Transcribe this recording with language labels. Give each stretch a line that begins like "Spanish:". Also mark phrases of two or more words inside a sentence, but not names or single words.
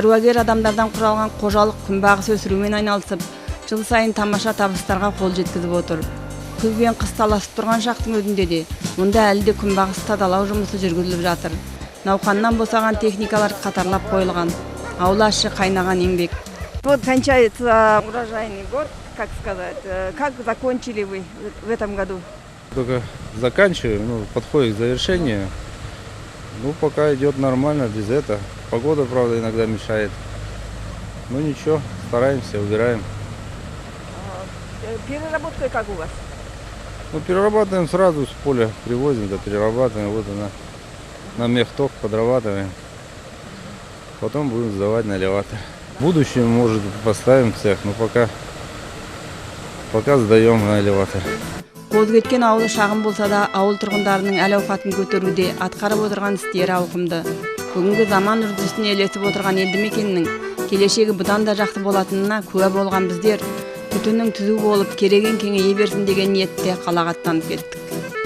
Kazakh: Шаруагер адамдардан құралған қожалық күнбағыс өсірумен айналысып, жыл сайын тамаша табыстарға қол жеткізіп отыр. Күз бен қыс таласып тұрған шақтың өзінде де мұнда әлі де күнбағыс тазалау жұмысы жүргізіліп жатыр. Науқаннан босаған техникалар қатарлап қойылған. Аула іші қайнаған еңбек.
Russian: Вот кончается урожайный год, как сказать. Как закончили вы в этом году? Только заканчиваем, подходит к завершению. Пока идет нормально, без этого. Погода, правда, иногда мешает. Ничего, стараемся, убираем. Переработка как у вас? Перерабатываем сразу с поля, привозим, да перерабатываем. Вот она, на мехток подрабатываем. Потом будем сдавать на элеватор. В будущем, может, поставим цех, но пока сдаем на элеватор.
Kazakh: Қолды кеткен ауылы шағын болса да, ауыл тұрғындарының әл-ауқатын көтеруде атқарып отырған істері ауқымды. Бүгінгі заман үрдісіне ілесіп отырған елді мекеннің келешегі бұдан да жақсы болатынына куә болған біздер, түтіннің түзу болып, кереген кеңейе берсін деген ниетте қалаға аттанып кеттік.